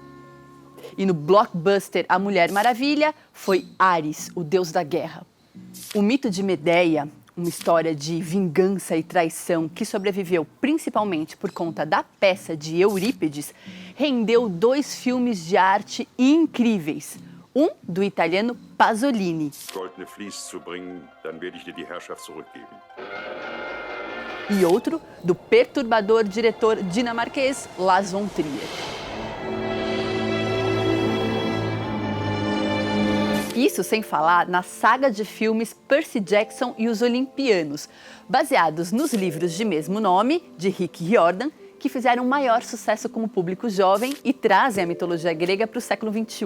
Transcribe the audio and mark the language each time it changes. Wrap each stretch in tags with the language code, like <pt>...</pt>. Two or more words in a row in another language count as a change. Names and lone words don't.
<pt>E no blockbuster A Mulher Maravilha, foi Ares, o deus da guerra. O mito de Medeia, uma história de vingança e traição que sobreviveu principalmente por conta da peça de Eurípides, rendeu 2 filmes de arte incríveis. Um do italiano Pasolini.</pt> <de>Goldene Vlies zu bringen, dann werde ich dir die Herrschaft zurückgeben.</de> <pt>E outro do perturbador diretor dinamarquês Lars von Trier. Isso sem falar na saga de filmes Percy Jackson e os Olimpianos, baseados nos livros de mesmo nome, de Rick Riordan, que fizeram maior sucesso com o público jovem e trazem a mitologia grega para o século XXI.</pt>